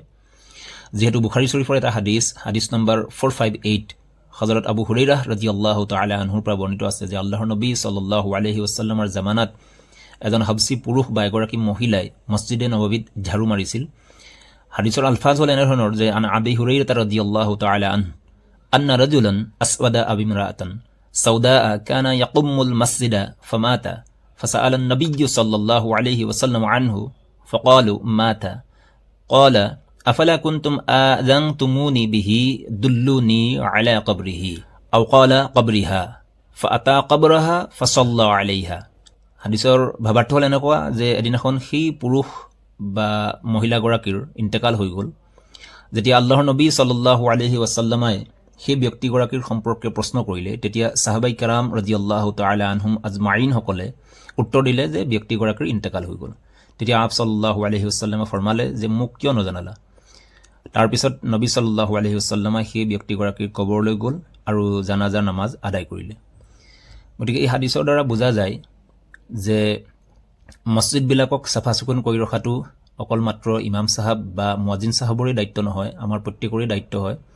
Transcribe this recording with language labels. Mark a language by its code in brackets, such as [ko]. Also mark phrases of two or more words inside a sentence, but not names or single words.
[as] যিহেতু বুখাৰী শৰীফৰ এটা হাদিছ নম্বৰ 458 হযৰত আবু হুৰাইৰাহ [ar] رضي الله تعالى عنه [as] পৰা বৰ্ণিত আছে যে আল্লাহৰ নবী [ar] صلى الله عليه وسلم [as] জামানাত এজন হাবসী পুৰুষ বা এগৰাকী মহিলাই মছজিদে নবৱীত ঝাৰু মাৰিছিল। হাদিছৰ আলফাজ হ'ল এনেধৰণৰ যে [ar] عن أبي هريرة رضي الله تعالى أن رجلا أسود أو امرأة سوداء كان يقم المسجد فمات فسأل النبي صلى الله عليه وسلم عنه فقالوا مات قال أفلا كنتم آذنتموني به دلوني على قبره أو قال قبرها فأتى قبرها فصلى عليها। [as] হাদিছৰ ভাৱাৰ্থ হ'ল এনেকুৱা যে এদিনাখন সেই পুৰুষ বা মহিলাগৰাকীৰ ইন্তেকাল হৈ গ'ল। যেতিয়া আল্লাহৰ নবী [ar] صلى الله عليه وسلم [as] সেই ব্যক্তিগৰাকীৰ সম্পৰ্কে প্ৰশ্ন কৰিলে, তেতিয়া সাহাবাই কেৰাম [ar] رضي الله تعالى عنهم أجمعين [as] সকলে উত্তৰ দিলে যে ব্যক্তিগৰাকীৰ ইন্তেকাল হৈ গ'ল। তেতিয়া আপ [ar] صلى الله عليه وسلم [as] ফৰমালে যে মোক কিয় নজনালা। তাৰপিছত নবী [ar] صلى الله عليه وسلم [as] সেই ব্যক্তিগৰাকীৰ কবৰলৈ গ'ল আৰু জানাজাৰ নামাজ আদায় কৰিলে। গতিকে এই হাদিছৰ দ্বাৰা বুজা যায় যে মছজিদবিলাকক চাফা চিকুণ কৰি ৰখাটো অকল মাত্ৰ ইমাম চাহাব বা মুৱাজ্জিন চাহাবৰে দায়িত্ব নহয়, আমাৰ প্ৰত্যেকৰে দায়িত্ব হয়।